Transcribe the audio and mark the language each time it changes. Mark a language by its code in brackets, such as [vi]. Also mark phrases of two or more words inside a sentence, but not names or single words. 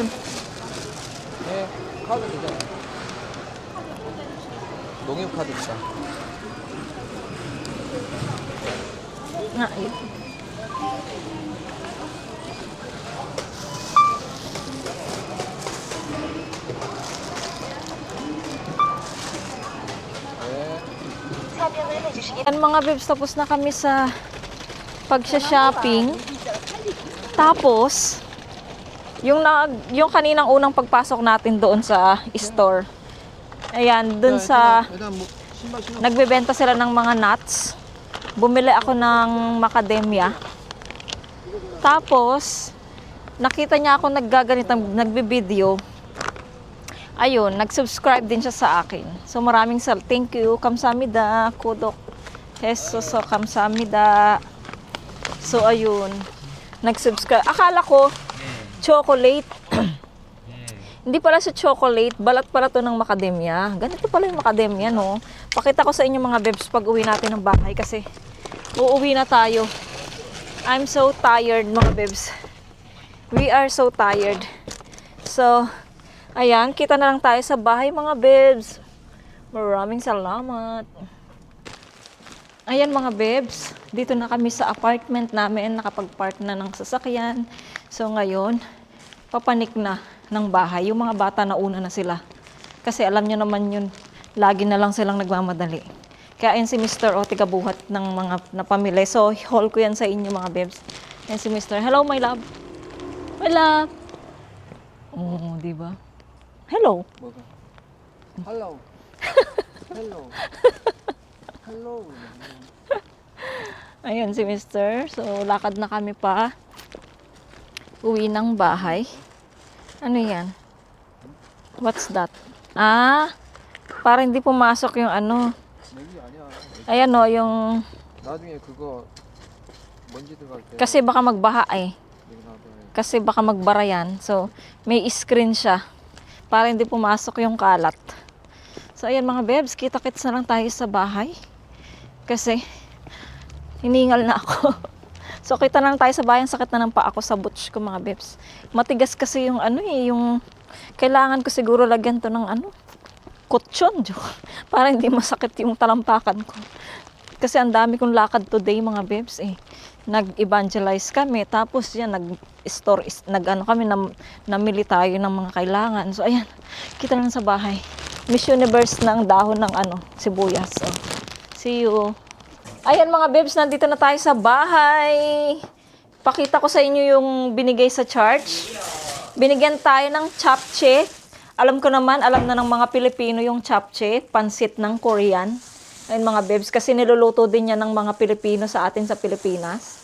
[ko] 네, 카드 되잖아. 농협 카드 있다. [tl] Nga, yun. [ko] 네. [tl] Yan mga bebs, tapos na kami sa pagsha-shopping. Tapos, yung kaninang unang pagpasok natin doon sa store. Ayan, doon sa [ko] 일단 뭐 신발 신어. [tl] nagbebenta sila ng mga nuts. Bumili ako ng macadamia. Tapos, nakita niya ako nagbe-video. Ayun, nag-subscribe din siya sa akin. So maraming [en] thank you. [tl] Kamsahamnida, Kudok. Jesus, so kamsahamnida. So ayun, nag-subscribe. Akala ko chocolate. Hindi pala sa chocolate, balat pala to ng macadamia. Ganito pala yung macadamia, no? Pakita ko sa inyo mga bebs pag uwi natin ng bahay kasi uuwi na tayo. [en] I'm so tired [tl] mga bebs. [en] We are so tired. [tl] So, ayan, kita na lang tayo sa bahay mga bebs. Maraming salamat. Ayan mga bebs, dito na kami sa apartment namin, nakapag-park na ng sasakyan. So ngayon, papanik na ng bahay. Yung mga bata nauna na sila. Kasi alam nyo naman yun, lagi na lang silang nagmamadali. Kaya yan si Mr. O, tigabuhat ng mga napamili. So, haul ko yan sa inyo mga bebs. Yan si [en] Mr. Hello, my love. My love. [tl] Oo, diba? [en] Hello. [ko] 뭐가? [en] Hello. Hello. Hello. [tl] Ayun si Mr. So, lakad na kami pa. Uwi ng bahay. Ano yan? [en] What's that? [tl] Ah, para hindi pumasok yung ano. [ko] 여기 아니야. [tl] Ayan o, yung... [ko] 나중에 그거 먼지 들어갈 때 [tl] Kasi baka magbaha eh. [ko] 여기 놔둬야 [tl] Kasi baka magbara yan. So, may screen siya. Para hindi pumasok yung kalat. So, ayan mga bebs, kita-kits na lang tayo sa bahay. Kasi, Hiningal na ako. So, kita na lang tayo sa bahay. Ang sakit na ng paa ko sa butch ko, mga bebs. Matigas kasi yung ano eh, yung... Kailangan ko siguro lagyan to ng ano, kutsyon. Para hindi masakit yung talampakan ko. Kasi ang dami kong lakad today, mga bebs eh. Nag-evangelize kami. Tapos yan, namili tayo ng mga kailangan. So, ayan. Kita lang sa bahay. Miss Universe ng dahon ng ano, sibuyas. [en] So, see you. [tl] Ayan mga bebs, nandito na tayo sa bahay. Pakita ko sa inyo yung binigay sa church. Binigyan tayo ng japchae. Alam ko naman, alam na ng mga Pilipino yung japchae, pansit ng Korean. Ayan mga bebs, kasi niluluto din yan ng mga Pilipino sa atin sa Pilipinas.